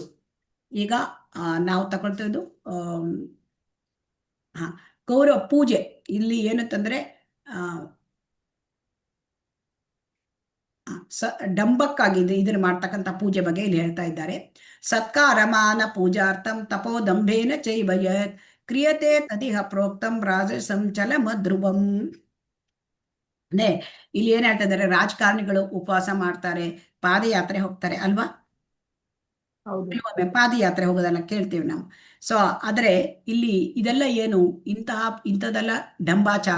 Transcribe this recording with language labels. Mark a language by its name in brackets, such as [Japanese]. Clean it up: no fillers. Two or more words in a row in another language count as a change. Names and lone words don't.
[Kannada] ಈಗ ನಾವು ತಗೊಳ್ತಿದ್ದು ಗೌರವ ಪೂಜೆ. ಇಲ್ಲಿ ಏನಂತಂದ್ರೆ ಡಂಬಕ್ಕಾಗಿ ಇದನ್ನು ಮಾಡ್ತಕ್ಕಂಥ ಪೂಜೆ ಬಗ್ಗೆ ಇಲ್ಲಿ ಹೇಳ್ತಾ ಇದ್ದಾರೆ. [Sanskrit] ಸತ್ಕಾರಮಾನ ಪೂಜಾರ್ಥಂ ತಪೋದಂಭೇನ ಚೈವ ಯತ್ ಕ್ರಿಯತೆ ತದಿಹ ಪ್ರೋಕ್ತಂ ರಾಜಸಂ ಚಲಮಧ್ರುವಂ. [Kannada] ಅಂದ್ರೆ ಇಲ್ಲಿ ಏನ್ ಹೇಳ್ತಾ ಇದ್ದಾರೆ, ರಾಜಕಾರಣಿಗಳು ಉಪವಾಸ ಮಾಡ್ತಾರೆ, ಪಾದಯಾತ್ರೆ ಹೋಗ್ತಾರೆ ಅಲ್ವಾ. ಪಾದಯಾತ್ರೆ ಹೋಗೋದನ್ನ ಕೇಳ್ತೀವಿ ನಾವು. ಸೊ ಆದ್ರೆ ಇಲ್ಲಿ ಇದೆಲ್ಲ ಏನು, ಇಂಥದ್ದೆಲ್ಲ ಡಂಬಾಚಾರ.